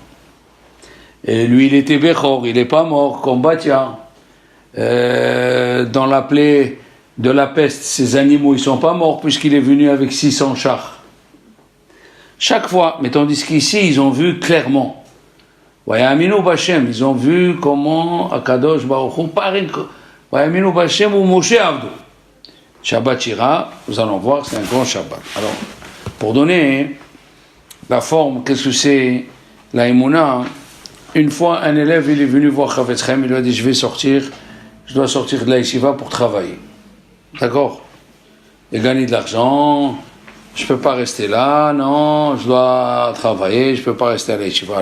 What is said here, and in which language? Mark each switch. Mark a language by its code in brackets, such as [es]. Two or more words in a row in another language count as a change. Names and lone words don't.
[fr] Et lui, il était Bechor, il n'est pas mort, comme Batia. Dans la plaie de la peste, ces animaux, ils ne sont pas morts puisqu'il est venu avec 600 chars. Chaque fois, mais tandis qu'ici, ils ont vu clairement. [he] ויאמינו בה, [fr] ils ont vu comment [he] הקדוש ברוך הוא [fr] parin. [he] ויאמינו בה' ובמשה עבדו. שבת שירה, [fr] nous allons voir, c'est un grand Shabbat. Alors, pour donner la forme, qu'est-ce que c'est la Emouna? Une fois, un élève, il est venu voir Chavetz Chaim, il lui a dit, je dois sortir de la yeshiva pour travailler. D'accord? Et gagner de l'argent, je ne peux pas rester là, non, je dois travailler, je ne peux pas rester à la yeshiva.